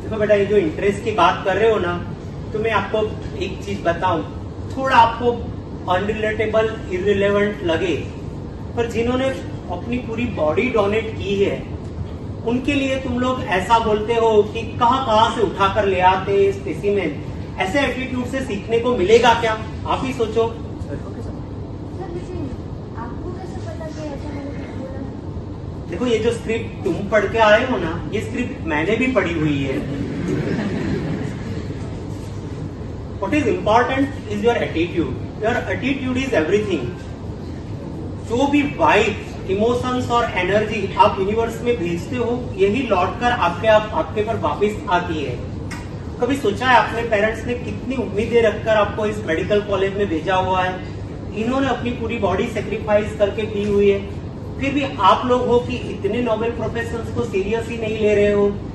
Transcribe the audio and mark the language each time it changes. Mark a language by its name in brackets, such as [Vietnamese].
[Hindi] देखो बेटा, ये जो इंटरेस्ट की बात कर रहे हो ना, तो मैं आपको एक चीज बताऊं, थोड़ा आपको अनरिलेटेबल, इररिलेवेंट लगे, पर जिन्होंने अपनी पूरी बॉडी डोनेट की है, उनके लिए तुम लोग ऐसा बोलते हो कि कहां से उठाकर ले आते स्पेसिमेन। ऐसे एटीट्यूड से सीखने को मिलेगा क्या? आप ही सोचो। सर लेकिन आपको कैसे पता कि ऐसा मैंने कुछ बोला? देखो, ये जो स्क्रिप्ट तुम पढ़ के आए हो ना, ये स्क्रिप्ट मैंने भी पढ़ी हुई है। [English] What is important is your attitude. Your attitude is everything. [Hindi] जो भी वाइब्स, इमोशंस और एनर्जी आप यूनिवर्स में भेजते हो, यही लौटकर आपके पर वापस आती है। कभी सोचा है आपने पेरेंट्स ने कितनी उम्मीदें रखकर आपको इस मेडिकल कॉलेज में भेजा हुआ है? इन्होंने अपनी पूरी बॉडी सेक्रीफाइस करके दी हुई है, फिर भी आप लोग हो कि इतने नोबेल प्रोफेशंस को सीरियस ही नहीं ले रहे हो।